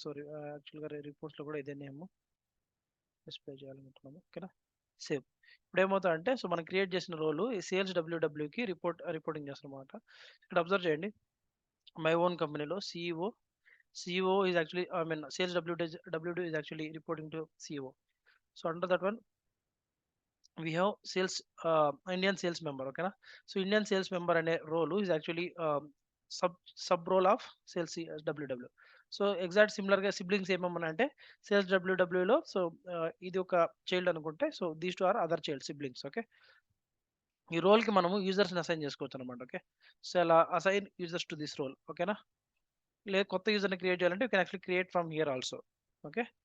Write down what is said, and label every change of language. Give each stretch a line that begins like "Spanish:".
Telugu: So యాక్చువల్గా రిపోర్ట్స్లో కూడా ఇదే నేమ్ డిస్ప్లే చేయాలనుకుంటున్నాము. ఓకేనా. సేవ్. ఇప్పుడు ఏమవుతుందంటే సో మనం క్రియేట్ చేసిన రోల్ ఈ సేల్స్ డబ్ల్యూడబ్ల్యూకి రిపోర్టింగ్ చేస్తాం అనమాట. ఇక్కడ అబ్జర్వ్ చేయండి.
English: My own కంపెనీలో CEO is actually I mean sales WW is actually reporting to CEO. So under that one we have sales Indian sales member. Okay na. So Indian sales member అనే role is actually sub role of sales ww.
Telugu: So exact similar గా siblings ఏమన్నా అంటే sales డబ్ల్యూడబ్ల్యూలో so ఇది ఒక child అనుకుంటే
English: So these two are other child siblings.
Telugu: Okay. ఈ role కి మనము యూజర్స్ ని అసైన్ చేసుకోవచ్చు అనమాట. ఓకే. సో అలా
English: Assign users to this role.
Telugu: ఓకేనా. లేదు కొత్త యూజర్ ని క్రియేట్ చేయాలంటే
English: You can actually create from here also.
Telugu: Okay.